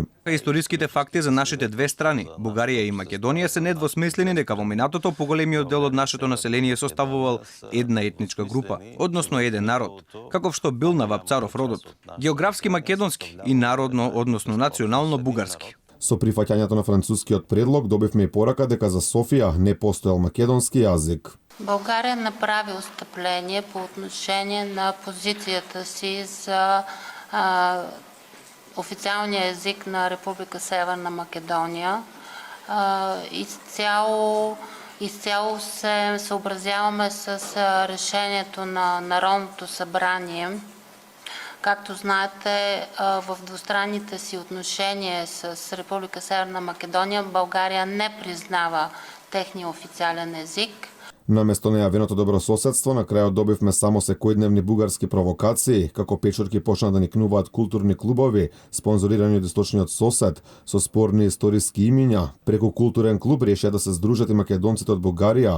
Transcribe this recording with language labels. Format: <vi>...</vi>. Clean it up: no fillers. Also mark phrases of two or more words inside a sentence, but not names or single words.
<mk>Историските факти за нашите две страни, Бугарија и Македонија, се недвосмислени дека во минатото поголемиот дел од нашето население составувал една етничка група, односно еден народ, каков што бил на Вапцаров родот. Географски македонски и народно, односно национално бугарски. Со прифаќањето на францускиот предлог добивме и порака дека за Софија не постоел македонски јазик.</mk> <bg>България направи отстъпление по отношение на позицията си за официалния език на Република Северна Македония. Изцяло се съобразяваме с решението на Народното събрание. Както знаете, в двустранните си отношения с Република Северна Македония България не признава техния официален език.</bg> <mk>Наместо нејавеното добрососедство, на крајот добивме само секојдневни бугарски провокации, како печурки почна да никнуваат културни клубови, спонзорирани од источниот сосед, со спорни историски имиња. Преку културен клуб решија да се здружат и македонците од Бугарија.</mk>